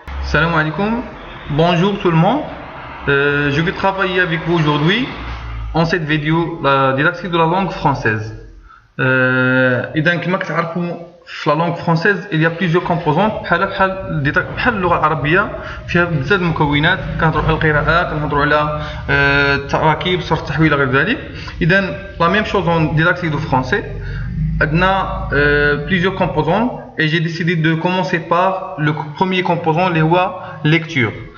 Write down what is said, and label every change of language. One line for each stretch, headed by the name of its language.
Arabic: Salam alaikum,
French: bonjour tout le monde. Je vais travailler avec vous aujourd'hui en cette vidéo la didactique de la langue française.
Arabic: إذا كما كتعرفوا في
French: la langue française il y a plusieurs composantes
Arabic: بحال اللغة العربية فيها بزاف المكونات. كنهضروا على القراءة، كنهضروا على التراكيب، صرف التحويل غير ذلك.
French: إذا la même chose en didactique de français. عندنا plusieurs composantes et j'ai décidé de commencer par le premier composant
Arabic: اللي هو
French: lecture.